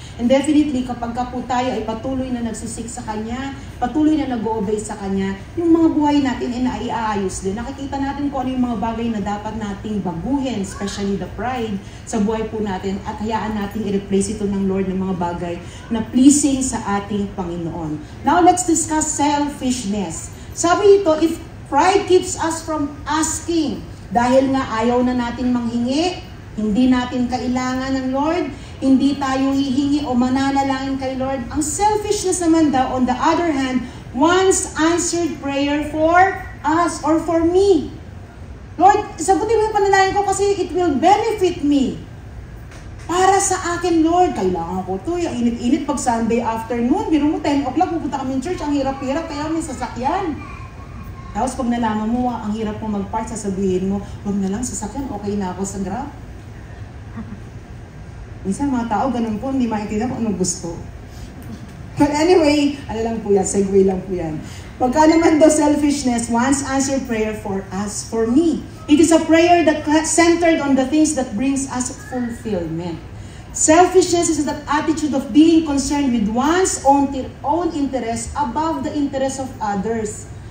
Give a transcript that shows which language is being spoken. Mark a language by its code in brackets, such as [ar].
[tl] And definitely, kapag po tayo ay patuloy na nagsisik sa Kanya, patuloy na nag-obey sa Kanya, yung mga buhay natin ay naiaayos din. Nakikita natin kung ano yung mga bagay na dapat nating baguhin, [en] especially the pride, [tl] sa buhay po natin, at hayaan natin i-replace ito ng Lord ng mga bagay na pleasing sa ating Panginoon. [en] Now, let's discuss selfishness. [tl] Sabi ito, [en] if pride keeps us from asking. [tl] Dahil nga ayaw na natin manghingi, hindi natin kailangan ng Lord, hindi tayo hihingi o mananalangin kay Lord. Ang selfishness naman daw, [en] on the other hand, wants answered prayer for us or for me. [tl] Lord, sagutin mo yung panalangin ko kasi [en] it will benefit me. [tl] Para sa akin, Lord, kailangan ko ito. Yung init-init pag Sunday afternoon, biro mo 10 o'clock, pupunta kami in church, ang hirap-hirap, kaya may sasakyan. Tapos pag nalaman mo, ang hirap mo mag-park, sasabihin mo, wag na lang sasakyan, okay na ako sa Grab. Minsan mga tao, ganun po, hindi maintindihan kung anong gusto. [en] But anyway, [tl] ano lang po yan, segue lang po yan. Pagka naman daw [en] selfishness wants answered prayer for us, for me. It is a prayer that centered on the things that brings us fulfillment. Selfishness is that attitude of being concerned with one's own interest above the interest of others.